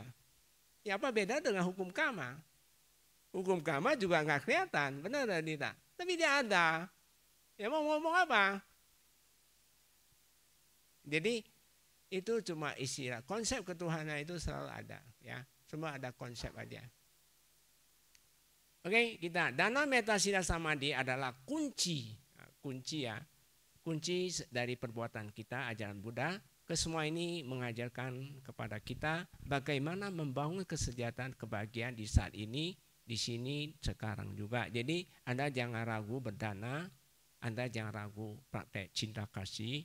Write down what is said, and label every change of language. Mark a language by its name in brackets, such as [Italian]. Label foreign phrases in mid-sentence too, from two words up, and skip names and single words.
[Indonesian] Ya apa beda dengan hukum karma? Hukum karma juga nggak kelihatan, benar atau tidak? Tapi dia ada. Ya mau ngomong apa? Jadi itu cuma istilah. Konsep ketuhanan itu selalu ada, ya. Semua ada konsep aja. Oke, kita [Pali] dana metta sila samadhi [Indonesian] adalah kunci ya. Kunci dari perbuatan kita, ajaran Buddha. Kesemua ini mengajarkan kepada kita bagaimana membangun kesejahteraan kebahagiaan di saat ini, di sini, sekarang juga. Jadi Anda jangan ragu berdana, Anda jangan ragu praktek cinta kasih.